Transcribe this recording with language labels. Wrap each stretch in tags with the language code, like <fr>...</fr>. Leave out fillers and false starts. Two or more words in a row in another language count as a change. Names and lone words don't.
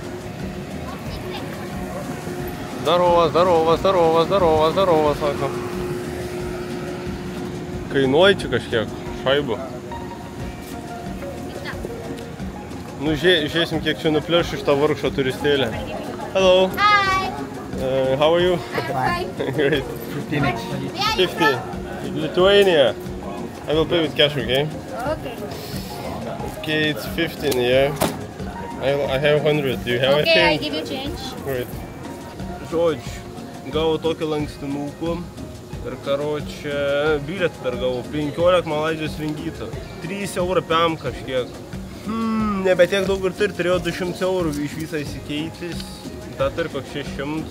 <lt>Darovas, sako. Kainuoja čia kažkiek, šaibų. Nu, žiūrėsim, kiek čia nuplėš iš tą vargšą turistėlę.</lt> <en>Hello. Hi. How are you? Hi. Great. 15. 50. Lithuania. I will pay with cash, okay? Okay. Okay, it's 15, yeah. I have 100. Do you have Okay, I anything? give you change. Great.</en> <lt>Žodžiu, gavau tokį lankstinukų ir karočią bilietą dar gavau, 15 Malaizijos ringytų, 3 eurų piam kažkiek. Nebe tiek daug ir turėjau 200 eurų iš visą įsikeitis, tą turi koks 600.</lt>